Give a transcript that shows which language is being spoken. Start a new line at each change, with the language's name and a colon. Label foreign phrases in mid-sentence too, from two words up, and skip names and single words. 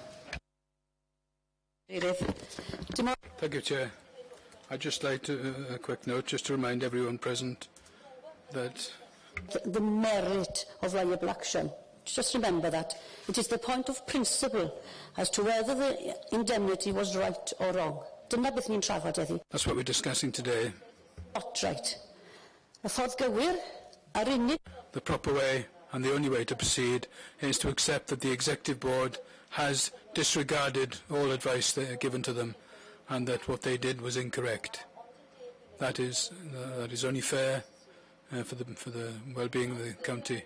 English: Thank you, Chair. I'd just like to, a quick note, just to remind everyone present that the merit of liable action. Just remember that. It is the point of principle as to whether the indemnity was right or wrong.
Welsh: Dyna beth ni'n trafod heddi.
English: That's what we're discussing today. Not right.
Welsh: Y ffordd gywir, ar unig...
English: The proper way and the only way to proceed is to accept that the Executive Board has disregarded all advice given to them and that what they did was incorrect. That is only fair for the well-being of the county.